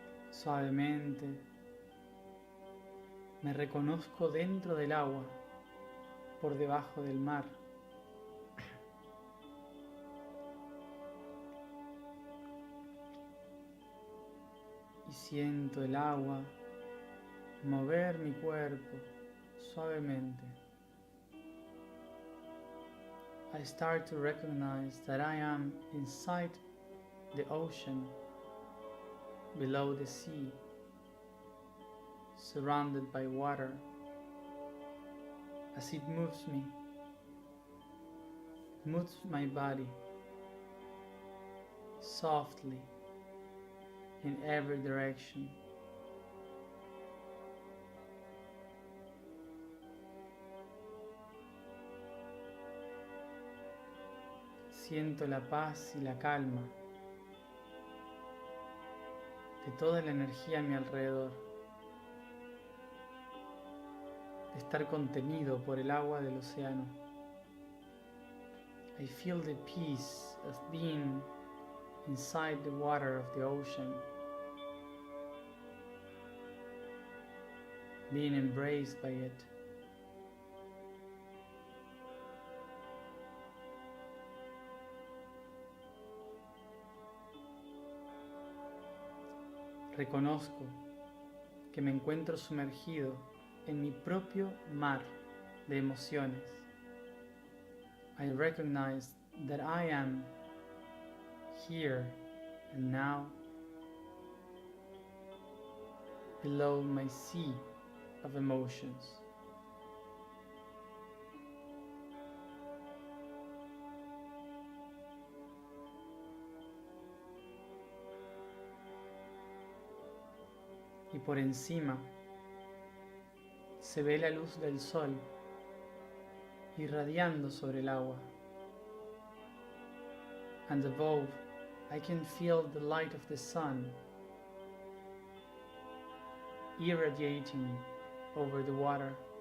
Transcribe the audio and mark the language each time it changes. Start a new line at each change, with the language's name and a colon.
Spanish: Suavemente me reconozco dentro del agua, por debajo del mar. Y siento el agua mover mi cuerpo suavemente
English: I start to recognize that I am inside the ocean, below the sea, surrounded by water, as it moves me, moves my body softly in every direction.
Spanish: Siento la paz y la calma de toda la energía a mi alrededor, de estar contenido por el agua del océano.
English: I feel the peace of being inside the water of the ocean, being embraced by it.
Spanish: Reconozco que me encuentro sumergido en mi propio mar de emociones.
English: I recognize that I am here and now below my sea of emotions.
Spanish: Y por encima se ve la luz del sol irradiando sobre el agua.
English: And above, I can feel the light of the sun irradiating over the water.